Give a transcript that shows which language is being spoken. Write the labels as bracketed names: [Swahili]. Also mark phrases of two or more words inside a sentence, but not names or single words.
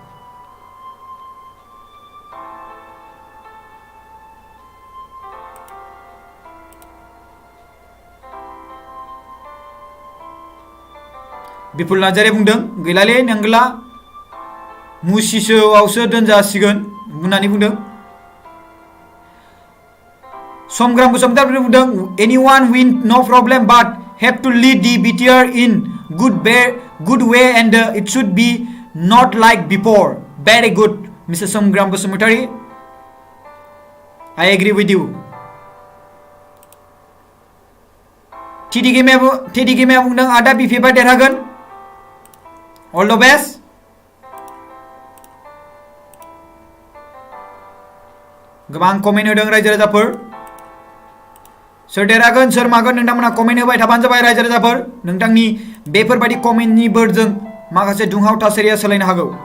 [Bodo] बिपुल नार्जारी बुंदों गैलालै नोंगला मुसिसोआवसो दोनजासिगोन होननानै बुंदों [English] समग्राम बसुमतारी बुंदों anyone win no problem but have to lead the BTR in good way and it should be not like before very good Mr. [Bodo] Somgram Basumatari [English] I agree with you TD Game [Bodo] बुंदों आदा BPFआ देरहागोन [English] all the best [Bodo] गोबां कमेन्ट होदों रायजो राजाफोर सोर देरहागोन सोर मागोन नोंथांमोना कमेन्ट होबाय थाबानो जाबाय रायजो राजाफोर नोंथांनि बेफोरबायदि कमेन्टनि बोरजों माखासे दुंहाव थासारिया सोलायनो हागौ